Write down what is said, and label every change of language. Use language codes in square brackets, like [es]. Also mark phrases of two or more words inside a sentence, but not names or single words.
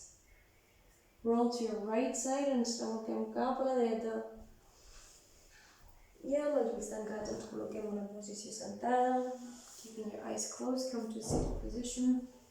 [en] Roll to your right side, [ca] ens col·loquem cap a la dreta. I amb els ulls tancats ens col·loquem en una posició sentada. [en] Keeping your eyes closed, come to a seated position.